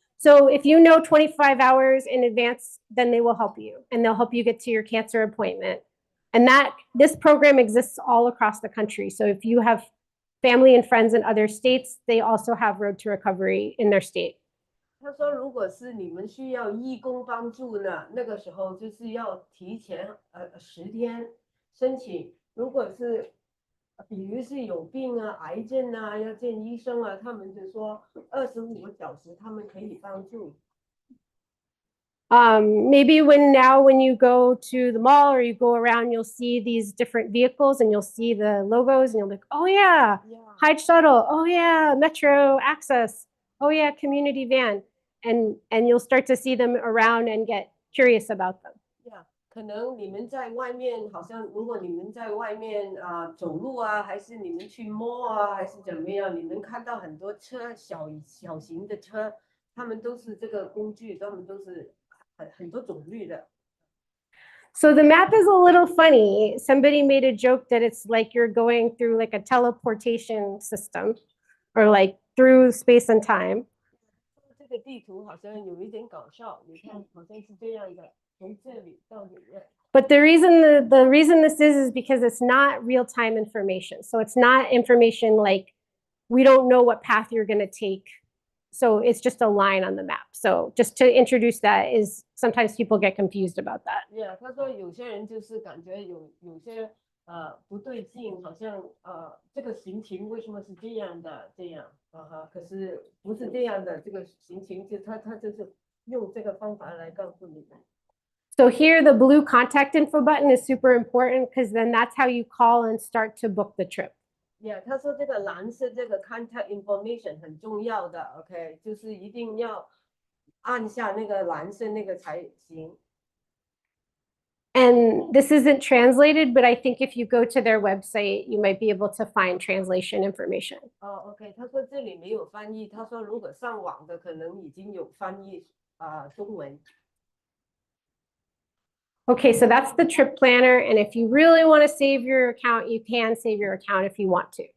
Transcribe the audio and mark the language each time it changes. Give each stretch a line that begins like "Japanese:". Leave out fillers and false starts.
English: So if you know 25 hours in advance, then they will help you, and they'll help you get to your cancer appointment. And this program exists all across the country. So if you have family and friends in other states, they also have Road to Recovery in their state.
Chinese: 他说，如果是你们需要义工帮助呢，那个时候就是要提前10天申请。如果是比如是有病啊、癌症啊，要见医生啊，他们就说25个小时他们可以帮助。
English: Maybe when you go to the mall or you go around, you'll see these different vehicles and you'll see the logos and you'll be like, oh yeah, Hyde Shuttle, oh yeah, Metro Access, oh yeah, community van. And you'll start to see them around and get curious about them. Yeah.
Chinese: 可能你们在外面，好像如果你们在外面走路啊，还是你们去摸啊，还是怎么样，你们看到很多车，小型的车，他们都是这个工具，他们都是很多种类的。
English: So the map is a little funny. Somebody made a joke that it's like you're going through like a teleportation system or like through space and time.
Chinese: 这个地图好像有一点搞笑，你看好像是这样的，从这里到里面。
English: But the reason this is because it's not real-time information. So it's not information like we don't know what path you're going to take. So it's just a line on the map. So just to introduce that is sometimes people get confused about that.
Chinese: Yeah， 他说有些人就是感觉有些不对劲，好像这个行情为什么是这样的这样可是不是这样的，这个行情就他就是用这个方法来告诉你们。
English: So here the blue contact info button is super important because then that's how you call and start to book the trip.
Chinese: Yeah， 他说这个蓝色这个 contact information 很重要的 ，OK， 就是一定要按下那个蓝色那个才行。
English: And this isn't translated, but I think if you go to their website, you might be able to find translation information.
Chinese: 哦，OK，他说这里没有翻译，他说如果上网的可能已经有翻译中文。
English: Okay, so that's the trip planner. And if you really want to save your account, you can save your account if you want to.